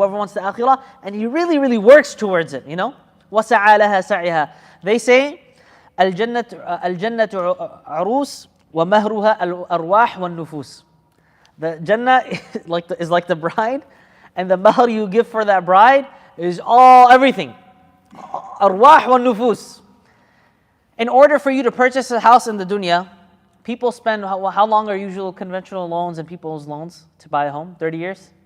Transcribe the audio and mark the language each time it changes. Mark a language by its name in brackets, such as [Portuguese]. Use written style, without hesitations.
[English] Whoever wants the akhirah and he really, really works towards it, [Arabic] وَسَعَى لَهَا سَعْيَهَا. [English] They say, [Arabic] الْجَنَّةُ عَرُوسٌ وَمَهْرُهَا الْأَرْوَاحُ وَالنُّفُوسُ. [English] The Jannah is like the bride, and the mahr you give for that bride is everything. [Arabic] Arwah wa nufus. [English] In order for you to purchase a house in the dunya, people spend, how long are usual conventional loans and people's loans to buy a home? 30 years?